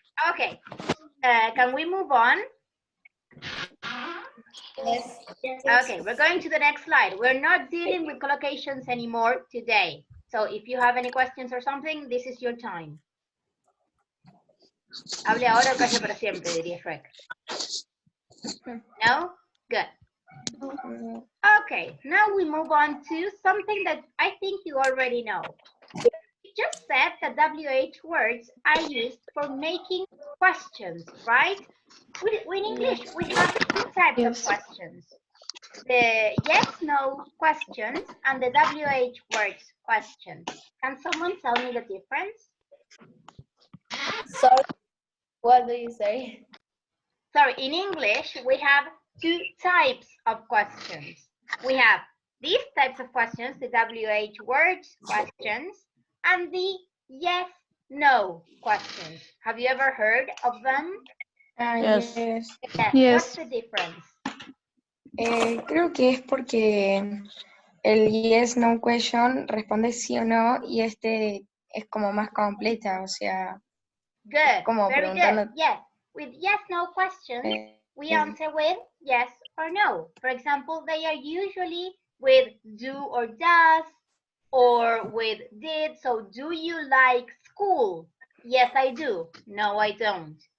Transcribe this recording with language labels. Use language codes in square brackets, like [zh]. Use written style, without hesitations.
[en] Okay, can we move on? Yes. Okay, we're going to the next slide. We're not dealing with collocations anymore today. So if you have any questions or something, this is your time. [es] Hable ahora o calle para siempre, diría Shrek. [en] No? Good. Okay, now we move on to something that I think you already know. just said that WH words are used for making questions, right? In English, we have two types of questions. The yes-no questions and the WH words questions. Can someone tell me the difference? Sorry, what do you say? Sorry, in English, we have two types of questions. We have these types of questions, the WH words questions, and the yes, no questions. Have you ever heard of them? Yes. Yes. What's the difference? [es] Creo que es porque el yes, no question responde sí o no y este es como más completa, o sea, [en] Good. [es] como [en] Very [es] preguntando. [en] good. Yes. With yes, no questions, we answer with yes or no. For example, they are usually with do or does or with did. So, do you like school? Yes, I do. No, I don't.